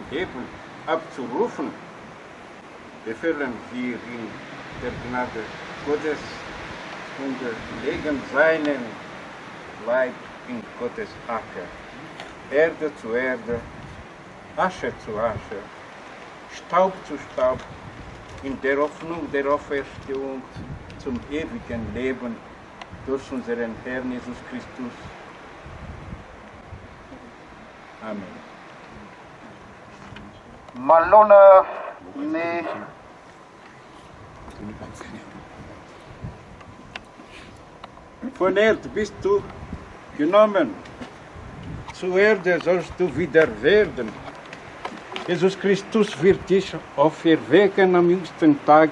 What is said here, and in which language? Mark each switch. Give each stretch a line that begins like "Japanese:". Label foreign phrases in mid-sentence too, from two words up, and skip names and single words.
German: Leben abzurufen, befehlen wir in der Gnade Gottes und legen seinen Leib in Gottes Acker, Erde zu Erde, Asche zu Asche, Staub zu Staub, in der Hoffnung der Auferstehung zum ewigen Leben durch unseren Herrn Jesus Christus. Amen.
Malagasy: Manoloana ny
German: Von Erde bist du genommen, zur Erde sollst du wieder werden. Jesus Christus wird dich auferwecken am jüngsten Tag.